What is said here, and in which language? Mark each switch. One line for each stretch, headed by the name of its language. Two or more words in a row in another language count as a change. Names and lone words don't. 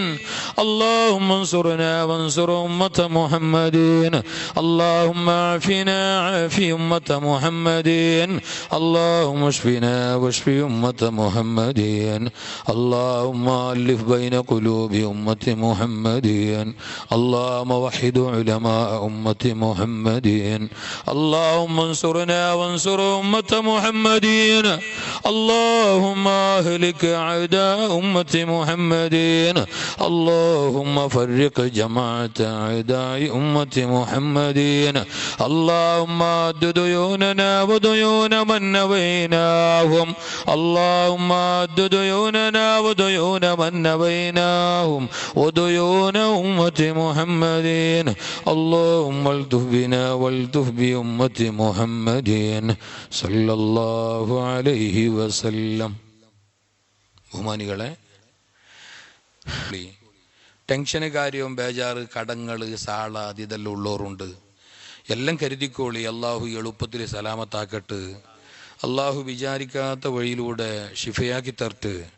Arabic: اللهم انصرنا وانصر أمة محمدين. اللهم عافنا عاف أمة محمدين. اللهم اشفنا واشف أمة محمدين. اللهم ألف بين قلوب أمة محمدين. اللهم وحد علماء أمة محمدين. اللهم انصرنا وانصر أمة محمدين. اللهم أهلك أعداء أمة محمدين. اللهم فرق جماعة أعداء أمة محمدين. اللهم أد ديوننا وديون من نويناهم. اللهم أد ديوننا وديون من نويناهم وديون أمة محمدين. اللهم الطف بنا والطف بأمة محمد صلى الله عليه وسلم.
Malayalam: ബഹുമാനികളെ, ടെൻഷന് കാര്യവും ബേജാറ്, കടങ്ങള്, സാള, ഇതെല്ലാം ഉള്ളവരുണ്ട്. എല്ലാം കരുതിക്കോളി. അള്ളാഹു എളുപ്പത്തിൽ സലാമത്താക്കട്ട്. അള്ളാഹു വിചാരിക്കാത്ത വഴിയിലൂടെ ഷിഫയാക്കി തരട്ട്.